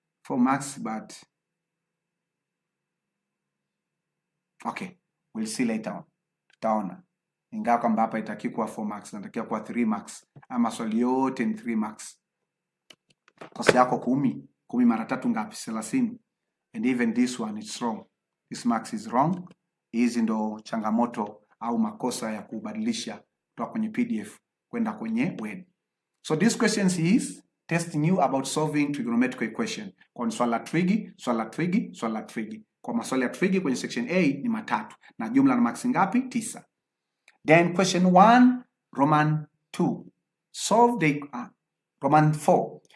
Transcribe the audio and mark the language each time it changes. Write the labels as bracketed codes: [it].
[en] 4 marks, but okay, we'll see later on. [sw] Tutaona. Ingawa kwamba hapa itakiwa kuwa 4 marks, natakiwa kuwa 3 marks. Ama swali yote ni 3 marks. Kosa yako 10. 10 mara 3 ngapi? 30. [en] And even this one is wrong. This marks is wrong. [sw] Hizi ndo changamoto au makosa ya kubadilisha kutoka kwenye PDF kwenda kwenye Word. [en] So this question is testing you about solving trigonometric equation. [sw] Kwa swala Trig, swala Trig, swala Trig. Kwa maswali ya Trig kwenye section A ni 3 na jumla na marks ngapi? 9. [en] Then question 1, Roman 2. Solve the Roman 4.